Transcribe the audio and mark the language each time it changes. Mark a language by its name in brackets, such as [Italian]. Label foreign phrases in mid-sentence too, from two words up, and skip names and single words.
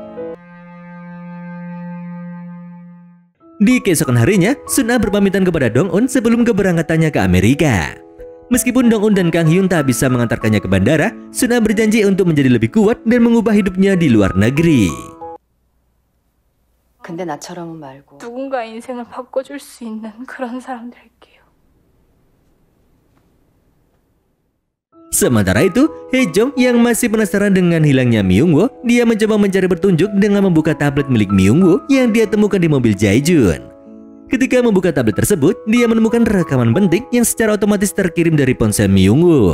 [Indonesian] Di keesokan harinya, Sun Ah berpamitan kepada Dong-un sebelum keberangkatannya ke Amerika. Meskipun Dong-un dan Kang Hyun tak bisa mengantarkannya ke bandara, Sun Ah berjanji untuk menjadi lebih kuat dan mengubah hidupnya di luar negeri. [Korean] 근데 나처럼은 말고. 누군가 인생을 바꿔줄 수 있는 그런 사람 될게요. [Indonesian] Sementara itu, Haejong yang masih penasaran dengan hilangnya Myung-woo, dia mencoba mencari petunjuk dengan membuka tablet milik Myung-woo yang dia temukan di mobil Jae-jun. Ketika membuka tablet tersebut, dia menemukan rekaman penting yang secara otomatis terkirim dari ponsel Myung-woo.